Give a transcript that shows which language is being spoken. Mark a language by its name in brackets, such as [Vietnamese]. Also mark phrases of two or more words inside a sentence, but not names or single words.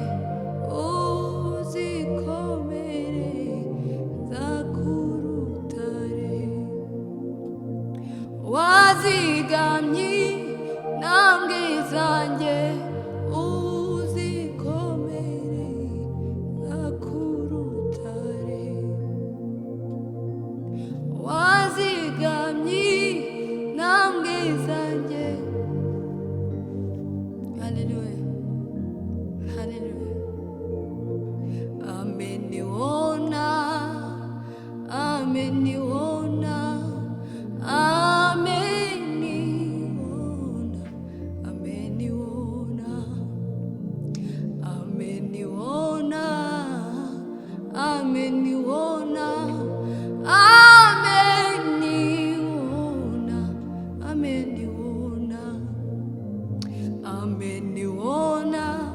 [Kinyarwanda] uzikomereza ku rutare, wazigamye intambwe zanjye uzikomereza ku rutare, wazigamye intambwe zanjye. Haleluya, haleluya. [Swahili] Ameniona, ameniona, ameniona, ameniona, ameniona, ameniona, ameniona, ameniona, ameniona,